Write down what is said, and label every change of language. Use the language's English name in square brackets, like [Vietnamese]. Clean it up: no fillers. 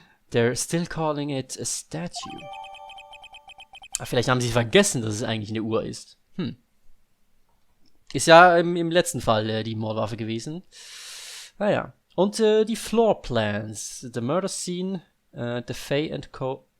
[English] They're still calling it a statue. [German] Vielleicht haben sie vergessen, dass es eigentlich eine Uhr ist. Ist ja im letzten Fall die Mordwaffe gewesen. Naja. Und die Floor Plans. [English] The murder scene, the Fay and Co.